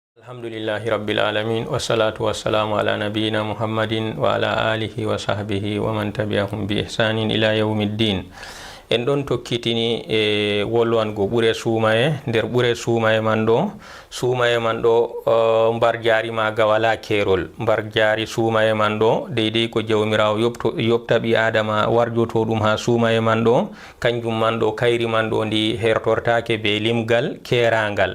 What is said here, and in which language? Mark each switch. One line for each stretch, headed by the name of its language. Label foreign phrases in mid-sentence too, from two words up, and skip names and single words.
Arabic: الحمد لله رب العالمين والصلاة والسلام على نبينا محمد وعلى آله وصحبه ومن تبعهم بإحسان إلى يوم الدين.
Fula: En ɗon tokkitini wolwango ɓure suumaye. Nder ɓure suumaye man ɗo mbar jaari maga wala kerol. Mbar jaari suumaye man ɗo deydey ko jawmirawo yopta ɓi adama warjoto ɗum ha suumaye man ɗo, kanjum man ɗo kayri man ɗo ndi hertortake be limgal kerangal.